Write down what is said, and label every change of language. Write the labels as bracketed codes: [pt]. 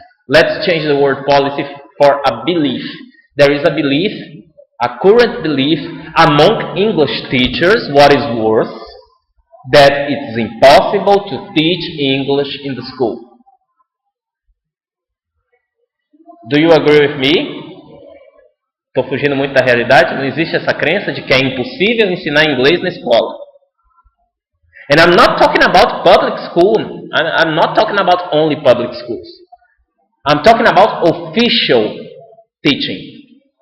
[en] Let's change the word policy for a belief. There is a belief, a current belief among English teachers, what is worse, that it's impossible to teach English in the school. Do you agree with me? [pt] Estou fugindo muito da realidade. Não existe essa crença de que é impossível ensinar inglês na escola. [en] And I'm not talking about public school. I'm not talking about only public schools. I'm talking about official teaching.